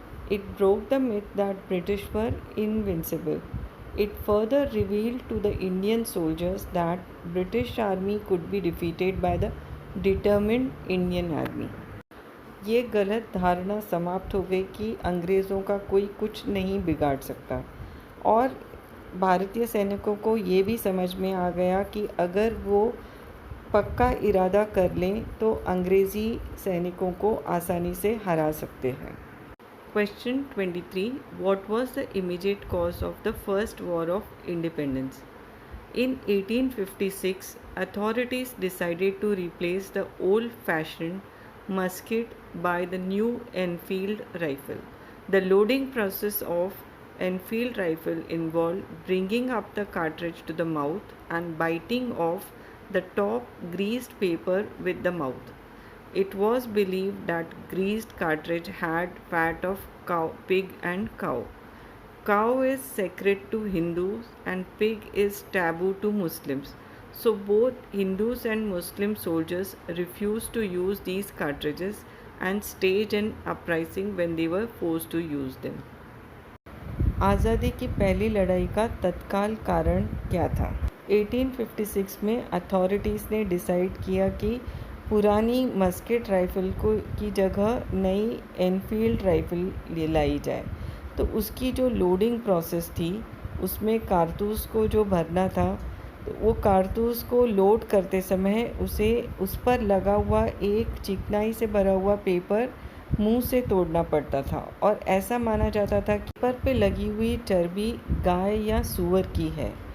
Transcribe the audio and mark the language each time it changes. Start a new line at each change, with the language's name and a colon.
English: It broke the myth that British were invincible. It further revealed to the Indian soldiers that British army could be defeated by the determined Indian army.
Hindi: ये गलत धारणा समाप्त हो गई कि अंग्रेज़ों का कोई कुछ नहीं बिगाड़ सकता और भारतीय सैनिकों को ये भी समझ में आ गया कि अगर वो पक्का इरादा कर लें तो अंग्रेज़ी सैनिकों को आसानी से हरा सकते हैं।
English: Question 23. What was the immediate cause of the first war of independence? In 1856, authorities decided to replace the old-fashioned musket by the new Enfield rifle. The loading process of Enfield rifle involved bringing up the cartridge to the mouth and biting off the top greased paper with the mouth. It was believed that greased cartridge had fat of cow, pig and cow. Cow is sacred to Hindus and pig is taboo to Muslims. So both Hindus and Muslim soldiers refused to use these cartridges and staged an uprising when they were forced to use them.
Hindi: आज़ादी की पहली लड़ाई का तत्काल कारण क्या था? 1856 में अथॉरिटीज़ ने डिसाइड किया कि पुरानी मस्केट राइफ़ल की जगह नई एनफील्ड राइफ़ल लाई जाए। तो उसकी जो लोडिंग प्रोसेस थी, उसमें कारतूस को जो भरना था, तो वो कारतूस को लोड करते समय उसे उस पर लगा हुआ एक चिकनाई से भरा हुआ पेपर मुंह से तोड़ना पड़ता था और ऐसा माना जाता था कि पेपर पे लगी हुई चर्बी गाय या सूअर की है।